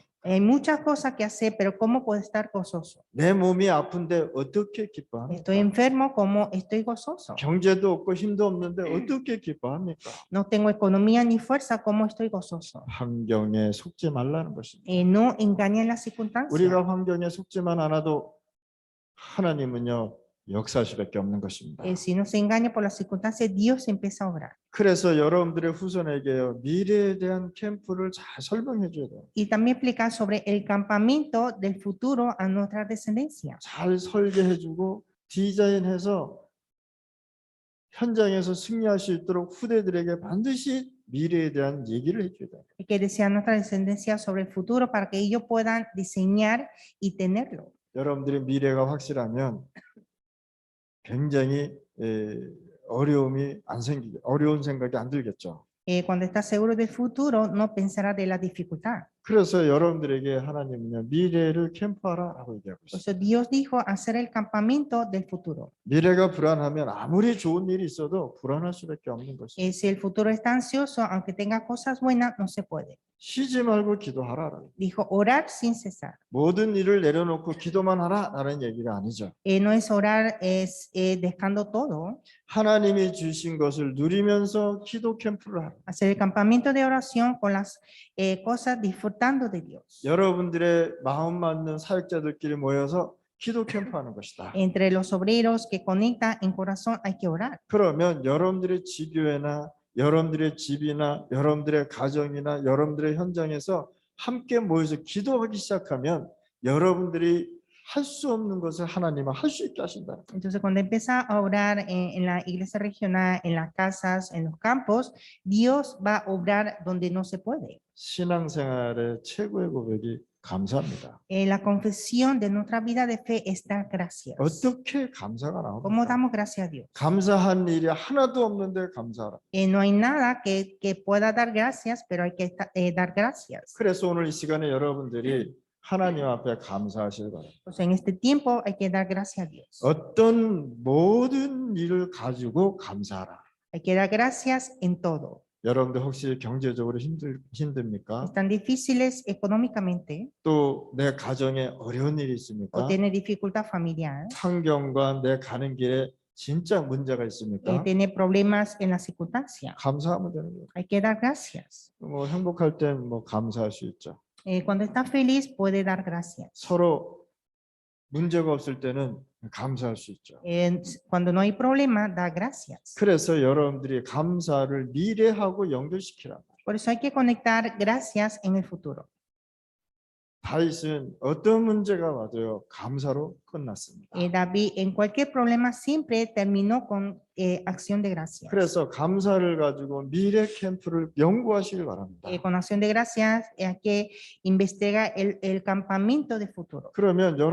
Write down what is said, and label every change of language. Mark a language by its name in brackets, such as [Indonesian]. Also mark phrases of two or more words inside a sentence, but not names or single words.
[Spanish] Hay muchas cosas que hacer, pero ¿cómo puedo estar gozoso? [Korean] 내 몸이 아픈데 어떻게 기뻐합니까? [Spanish] Estoy enfermo, ¿cómo estoy gozoso? [Korean] 경제도 없고 힘도 없는데 어떻게 기뻐합니까? [Spanish] No tengo economía ni fuerza, ¿cómo estoy gozoso? [Korean] 환경에 속지 말라는 것입니다. [Spanish] No engañen las circunstancias. [Korean] 우리가 환경에 속지만 않아도 하나님은요 역사할 수밖에 없는 것입니다. [Spanish] Si no se engaña por las circunstancias, Dios empieza a obrar. [Korean] 그래서 여러분들의 후손에게요 미래에 대한 캠프를 잘 설명해 줘야 돼요. [Spanish] Y también explicar sobre el campamento del futuro a nuestra descendencia. [Korean] 잘 설계해주고 디자인해서 현장에서 승리할 수 있도록 후대들에게 반드시 미래에 대한 얘기를 해줘야 돼요. [Spanish] Hay que decir a nuestra descendencia sobre el futuro para que ellos puedan diseñar y tenerlo. [Korean] 여러분들의 미래가 확실하면 굉장히 어려움이 안 생기게 어려운 생각이 안 들겠죠. [Spanish] Cuando está seguro del futuro, no pensará de la dificultad. [Korean] 그래서 여러분들에게 하나님은요 미래를 캠프하라라고 얘기하고 [Spanish] Por [Korean] 있어요. [Spanish] eso Dios dijo hacer el campamento del futuro. [Korean] 미래가 불안하면 아무리 좋은 일이 있어도 불안할 수밖에 없는 것이죠. [Spanish] Si el futuro está ansioso, aunque tenga cosas buenas, no se puede. [Korean] 쉬지 말고 기도하라. [Spanish] Dijo orar sin cesar. [Korean] 모든 일을 내려놓고 기도만 하라라는 얘기가 아니죠. [Spanish] No es orar, es dejando todo. [Korean] 하나님이 주신 것을 누리면서 기도 캠프를 하라. [Spanish] Hacer el campamento de oración con las cosas disfrutando de Dios. [Korean] 여러분들의 마음 맞는 사역자들끼리 모여서 기도 캠프하는 것이다. [Spanish] Entre los obreros que conectan en corazón hay que orar. [Korean] 그러면 여러분들의 지교회나 여러분들의 집이나 여러분들의 가정이나 여러분들의 현장에서 함께 모여서 기도하기 시작하면 여러분들이 할 수 없는 것을 하나님은 할 수 있게 하신다. [Spanish] Entonces, cuando empieza a orar en la iglesia regional, en las casas, en los campos, Dios va a obrar donde no se puede. [Korean] 신앙생활의 최고의 고백이 감사합니다. [Spanish] La confesión de nuestra vida de fe es dar gracias. [Korean] 어떻게 감사가 [Spanish] ¿Cómo [Korean] 나옵니까? [Spanish] damos gracias a Dios? [Korean] 감사한 일이 하나도 없는데 감사하라. [Spanish] No hay nada que pueda dar gracias, pero hay que dar gracias. [Korean] 그래서 오늘 이 시간에 여러분들이 하나님 앞에 감사하시길 바랍니다. [Spanish] Pues en este tiempo hay que dar gracias a Dios. [Korean] 어떤 모든 일을 가지고 감사하라. [Spanish] Hay que dar gracias en todo. [Korean] 여러분들 혹시 경제적으로 힘듭니까? [Spanish] Están difíciles económicamente [Korean] 또 내 가정에 어려운 일이 있습니까? [Spanish] o tiene dificultad familiar, [Korean] 환경과 내 가는 길에 진짜 문제가 있습니까? [Spanish] tiene problemas en la circunstancia. [Korean] 감사하면 되는 거예요. [Spanish] Hay que dar gracias. [Korean] 뭐 행복할 땐 뭐 감사할 수 있죠. [Spanish] Cuando está feliz puede dar gracias. [Korean] 서로 문제가 없을 때는 감사할 수 있죠. [Spanish] Cuando no hay problema, da gracias. [Korean] 그래서 여러분들이 감사를 미래하고 연결시키라. [Spanish] Por eso hay que conectar gracias en el futuro. [Korean] 다윗은 어떤 문제가 와도요 감사로 끝났습니다. [Spanish] David en cualquier problema siempre terminó con acción de gracias. [Korean] 그래서 감사를 가지고 미래 캠프를 연구하시길 바랍니다. [Spanish] Con acción de gracias hay que investigar el campamento de futuro.